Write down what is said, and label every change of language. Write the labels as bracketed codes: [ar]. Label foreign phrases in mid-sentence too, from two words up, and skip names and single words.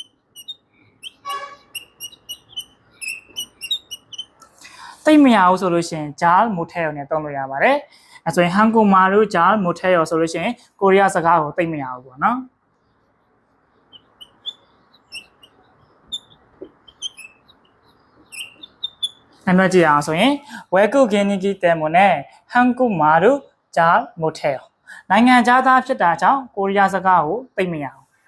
[my] သိမရဘူးဆိုလို့ရှိရင်ဂျာမူထဲရောနဲ့သုံးလို့ရပါတယ်။အဲဆိုရင်ဟန်ကူမာလို့ဂျာမူထဲရောဆိုလို့ရှိရင်ကိုရီးယားစကားကိုသိမရဘူးပေါ့နော်။အဲ့ကြည့်အောင်ဆိုရင် [ko] 외국인이기 때문에 한국말을 잘 못해요. [my] နိုင်ငံခြားသားဖြစ်တာကြောင့်ကိုရီးယားစကားကိုသိမရဘူး